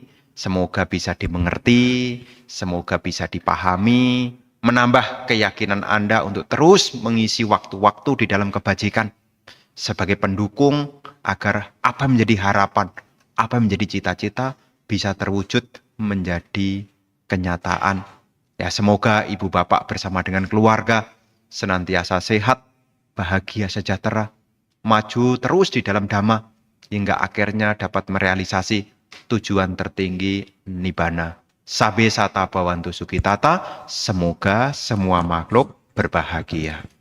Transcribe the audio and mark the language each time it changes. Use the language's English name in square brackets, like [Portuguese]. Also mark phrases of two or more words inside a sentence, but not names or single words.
[Indonesian] Semoga bisa dimengerti, semoga bisa dipahami, menambah keyakinan Anda untuk terus mengisi waktu-waktu di dalam kebajikan sebagai pendukung agar apa yang menjadi harapan, apa yang menjadi cita-cita bisa terwujud menjadi kenyataan. Ya, semoga ibu bapak bersama dengan keluarga senantiasa sehat, bahagia, sejahtera, maju terus di dalam dhamma hingga akhirnya dapat merealisasi tujuan tertinggi nibbana. [Pali] Sabe sata bhavantu sukhitata, [Indonesian] semoga semua makhluk berbahagia.